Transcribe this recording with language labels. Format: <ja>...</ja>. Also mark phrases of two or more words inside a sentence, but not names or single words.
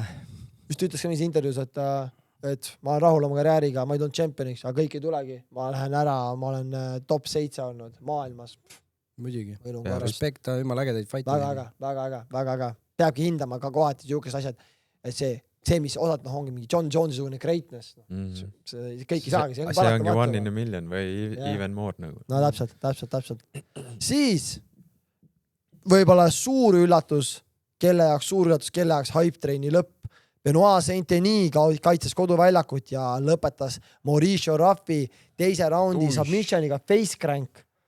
<et>Just ütles ka mingis intervjuus, et ma olen rahul oma karjääriga, ma ei tulnud championiks, aga kõik ei tulegi. Ma lähen ära, ma olen top 7 olnud maailmas. Muidugi. Respekt, jumal ägedaid fighti. Väga äge. Peabki hindama ka kohati siukest asjad, et see, mis osad ongi mingi John Jones'i suune greatness. Kõik ei saagi. See ongi</et> <en>1 in a million</en> <et>või</et> <en>even more</en> <et>nagu. No täpselt. Siis võib-olla suur üllatus, kelle jaoks</et> <en>hype traini</en> <et>lõpp. Benoit Saint-Denis kaitses koduväljakut ja lõpetas Mauricio Raffi teise raundi submissioniga</et> <en>face crank.</en>